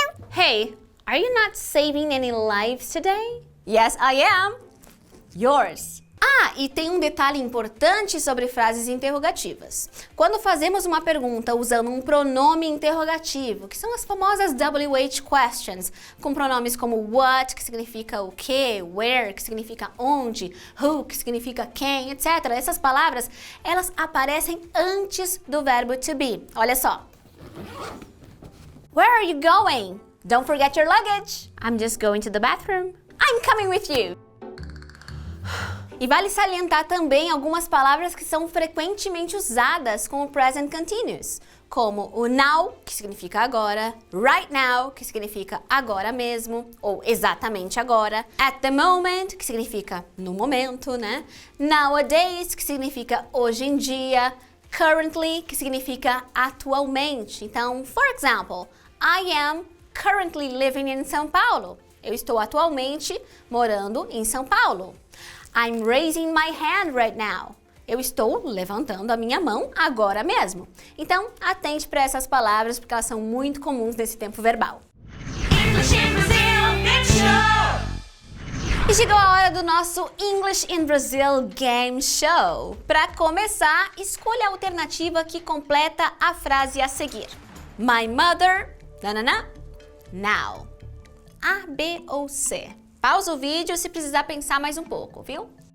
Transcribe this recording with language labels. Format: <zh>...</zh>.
<en>Hey, are you not saving any lives today? Yes, I am. Yours.</en> <pt>Ah, e tem um detalhe importante sobre frases interrogativas. Quando fazemos uma pergunta usando um pronome interrogativo, que são as famosas WH questions, com pronomes como what, que significa o que, where, que significa onde, who, que significa quem, etc. Essas palavras, elas aparecem antes do verbo to be. Olha só.</pt> <en>Where are you going? Don't forget your luggage. I'm just going to the bathroom. I'm coming with you.</en> <pt>E vale salientar também algumas palavras que são frequentemente usadas com o present continuous, como o now, que significa agora, right now, que significa agora mesmo, ou exatamente agora, at the moment, que significa no momento, né? Nowadays, que significa hoje em dia, currently, que significa atualmente.</pt> <en>Então, for example, I am currently living in São Paulo.</en> <pt>Eu estou atualmente morando em São Paulo.</pt> <en>I'm raising my hand right now.</en> <pt>Eu estou levantando a minha mão agora mesmo. Então, atente para essas palavras porque elas são muito comuns nesse tempo verbal.</pt> <en>English in Brazil, Game Show!</en> <pt>E chegou a hora do nosso English in Brazil Game Show. Para começar, escolha a alternativa que completa a frase a seguir.</pt> <en>My mother, now. A, B ou C?</en> <pt>Pausa o vídeo se precisar pensar mais um pouco, viu?</pt>